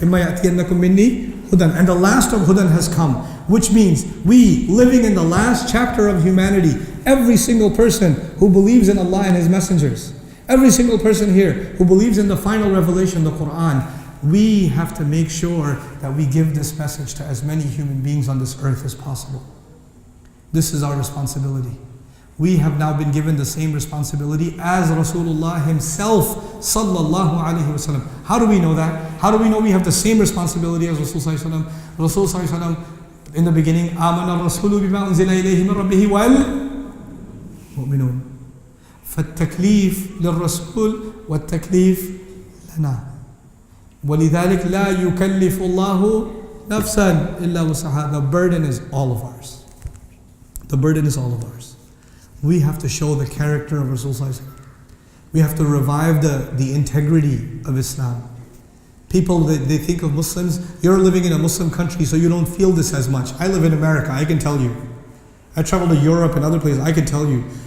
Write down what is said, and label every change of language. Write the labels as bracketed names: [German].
[English] And the last of Hudan has come, which means we, living in the last chapter of humanity, every single person who believes in Allah and His messengers, every single person here who believes in the final revelation, the Quran, we have to make sure that we give this message to as many human beings on this earth as possible. This is our responsibility. We have now been given the same responsibility as Rasulullah himself, sallallahu alaihi wasallam. How do we know that? How do we know we have the same responsibility as Rasul sallallahu alaihi wasallam? [Arabic] Rasul sallallahu alaihi wasallam [English] in the beginning, [Arabic] آمن الرسول بما أنزل إليه من ربه والمؤمنون. فالتكليف للرسول والتكليف لنا. ولذلك لا يكلف الله نفسا إلا وسعها. [English] The burden is all of ours. The burden is all of ours. We have to show the character of Rasulullah. We have to revive the integrity of Islam. People, they think of Muslims, you're living in a Muslim country so you don't feel this as much. I live in America, I can tell you. I travel to Europe and other places, I can tell you.